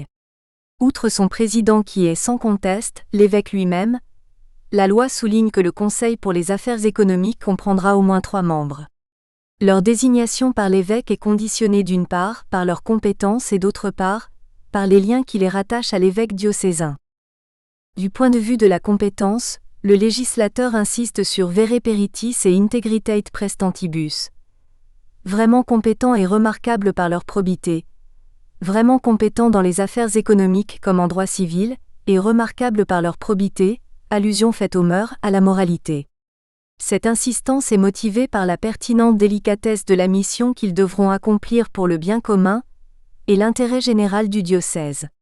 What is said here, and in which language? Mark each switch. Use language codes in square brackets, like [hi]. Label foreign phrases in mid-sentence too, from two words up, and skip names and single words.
[fr] Outre son président qui est sans conteste, l'évêque lui-même, la loi souligne que le Conseil pour les affaires économiques comprendra au moins 3 membres. Leur désignation par l'évêque est conditionnée d'une part par leurs compétences et d'autre part par les liens qui les rattachent à l'évêque diocésain. Du point de vue de la compétence, le législateur insiste sur [la] vere peritis et integritate prestantibus. [fr] Vraiment compétents et remarquables par leur probité, vraiment compétents dans les affaires économiques comme en droit civil, et remarquables par leur probité, allusion faite aux mœurs, à la moralité. Cette insistance est motivée par la pertinente délicatesse de la mission qu'ils devront accomplir pour le bien commun et l'intérêt général du diocèse.